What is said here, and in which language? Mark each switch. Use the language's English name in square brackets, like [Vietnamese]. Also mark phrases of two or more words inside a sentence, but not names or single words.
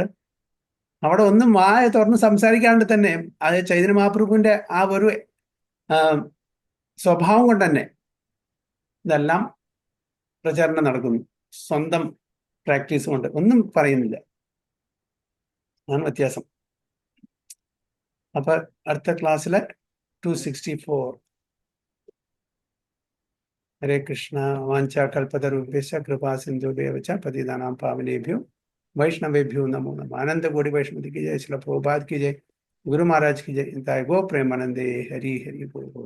[Malayalam] അവിടെ ഒന്നും വായ തുറന്ന് സംസാരിക്കാണ്ട് തന്നെ അത് ചൈതന്യ മഹാപ്രഭുവിന്റെ ആ ഒരു സ്വഭാവം കൊണ്ട് തന്നെ ഇതെല്ലാം പ്രചാരണം നടക്കുന്നു. സ്വന്തം പ്രാക്ടീസ് കൊണ്ട് ഒന്നും പറയുന്നില്ല. അതാണ് വ്യത്യാസം. അപ്പൊ അടുത്ത ക്ലാസ്സിലെ 264. [Sanskrit] ഹരേ കൃഷ്ണ. വാഞ്ചാ കൽപതരുഭ്യശ്ച കൃപാ സിന്ധുഭ്യവ ച പതിതാനാം പാവനേഭ്യോ वैष्णवेभ्यो नमो नमः. [Hindi] आनंद कोटि वैष्णवी की जय. श्रील प्रभुपाद की जय. गुरु महाराज की जय. गो प्रेमानंदे. [Bangla] हरि हरि बोल.